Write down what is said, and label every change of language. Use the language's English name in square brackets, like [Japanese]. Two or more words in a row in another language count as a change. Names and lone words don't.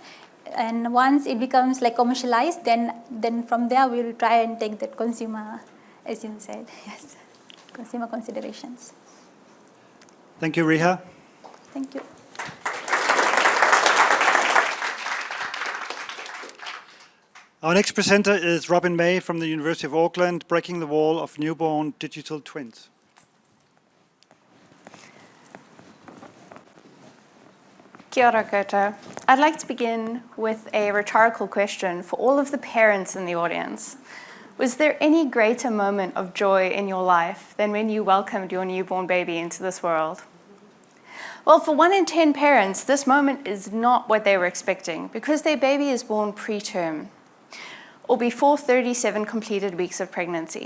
[English] And once it becomes commercialized, then from there we will try and take that consumer, as you said, yes, consumer considerations. Thank you, Reeha. Thank you. Our next presenter is Robyn May from the University of Auckland, breaking the wall of newborn digital twins. [Māori] Kia ora koutou. [English] I'd like to begin with a rhetorical question for all of the parents in the audience. Was there any greater moment of joy in your life than when you welcomed your newborn baby into this world? Well, for 1 in 10 parents, this moment is not what they were expecting because their baby is born preterm, or before 37 completed weeks of pregnancy.